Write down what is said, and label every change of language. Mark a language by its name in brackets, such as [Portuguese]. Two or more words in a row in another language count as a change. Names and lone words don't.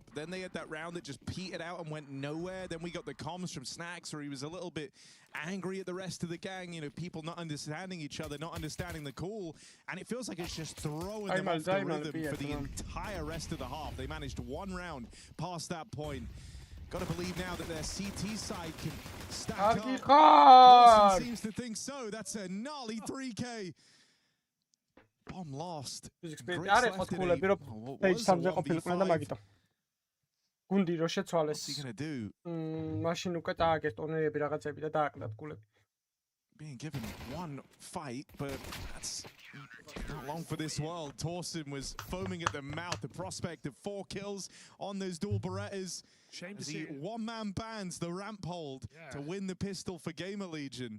[English] Then they had that round that just petered out and went nowhere. Then we got the comms from Snacks where he was a little bit angry at the rest of the gang, you know, people not understanding each other, not understanding the call, and it feels like it's just throwing them off the rhythm for the entire rest of the half. They managed one round past that point. Got to believe now that their CT side can stack up. Paulson seems to think so. That's a gnarly 3K. Bomb lost. [Georgian] არის ყოლები რომ page 3-ზე ყოფილიყვნენ და მაგიტომ. გუნდი რო შეცვალეს. მაშინ უკვე დააგეს ტურნირები რაღაცები და დააკლდათ გულები. [English] Being given one fight, but that's not long for this world. Torsen was foaming at the mouth. The prospect of 4 kills on those dual Berettas. Shame to as see he one-man bans the ramp hold to win the pistol for Gamer Legion.